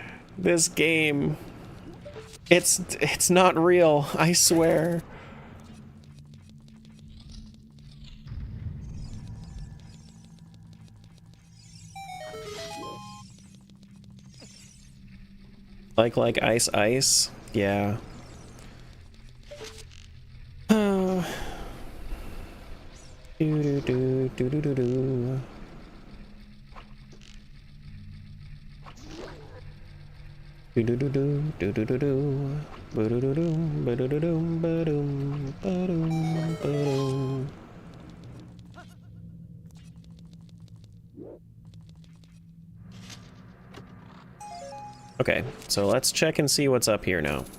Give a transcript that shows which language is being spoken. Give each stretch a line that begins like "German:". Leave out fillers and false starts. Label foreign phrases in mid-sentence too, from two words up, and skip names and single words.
English: This game. It's not real, I swear. Like ice, yeah. Do do do do do do do. Do do do do do do do do. Ba do do do ba do do do ba dum ba dum ba dum. Okay, so let's check and see what's up here now.